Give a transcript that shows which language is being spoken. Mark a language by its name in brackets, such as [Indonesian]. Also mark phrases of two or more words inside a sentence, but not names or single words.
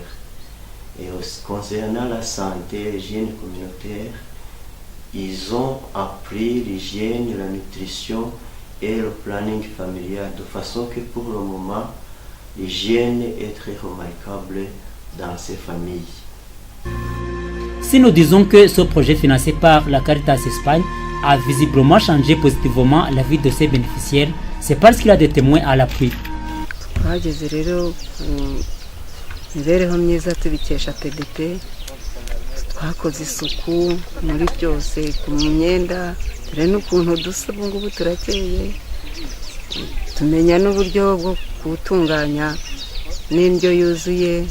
[French] Et concernant la santé et l'hygiène communautaire, ils ont appris l'hygiène, la nutrition et le planning familial, de façon que pour le moment, l'hygiène est très remarquable dans ces familles. Si nous disons que ce projet financé par la Caritas Espagne a visiblement changé positivement la vie de ses bénéficiaires, c'est parce qu'il a des témoins à l'appui. [Kinyarwanda] twageze rero imibereho myiza tubikesha PDP. Twakoze isuku muri byose, ku myenda, dore n'ukuntu dusa ubu ngubu turakeye. Tumenya n'uburyo bwo gutunganya n'indyo yuzuye.